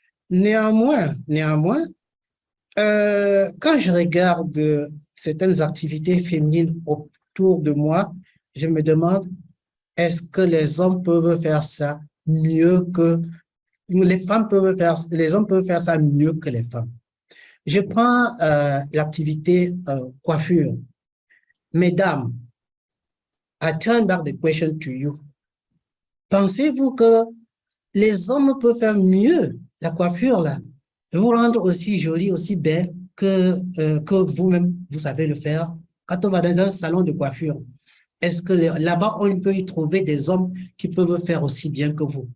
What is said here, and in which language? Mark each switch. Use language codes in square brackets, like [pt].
[fr] Néanmoins, quand je regarde certaines activités féminines autour de moi, je me demande, est-ce que les hommes peuvent faire ça mieux que les hommes peuvent faire ça mieux que les femmes? Je prends l'activité coiffure. [en] Mesdames, I turn back the question to you. [fr] Pensez-vous que les hommes peuvent faire mieux la coiffure là, vous rendre aussi jolie, aussi belle que vous-même, vous savez le faire? Quand on va dans un salon de coiffure, est-ce que là-bas, on peut y trouver des hommes qui peuvent faire aussi bien que vous?